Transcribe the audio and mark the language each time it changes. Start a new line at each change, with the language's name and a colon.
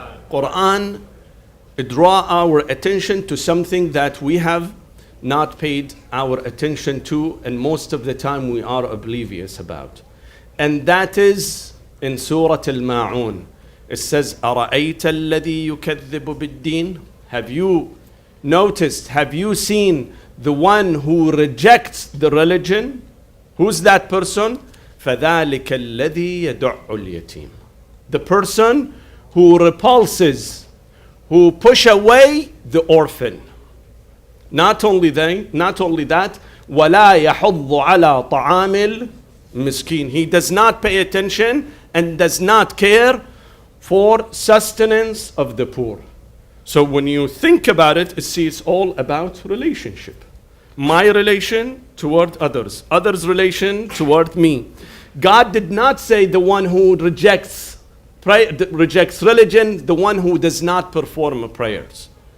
English: Quran draw our attention to something that we have not paid our attention to, and most of the time we are oblivious about. And that is in Surah Al-Ma'un. It says,
Arabic: أَرَأَيْتَ الَّذِي يُكَذِّبُ بِالدِّينِ.
English: Have you noticed, have you seen the one who rejects the religion? Who's that person?
Arabic: فَذَلِكَ الَّذِي يَدُعُّ الْيَتِيمِ.
English: The person who repulses, who push away the orphan. Not only that,
Arabic: وَلَا يَحُضُّ عَلَى طَعَامِ الْمِسْكِينِ.
English: He does not pay attention and does not care for sustenance of the poor. So when you think about it, it's all about relationship. My relation toward others, others' relation toward me. God did not say the one who rejects religion, the one who does not perform prayers.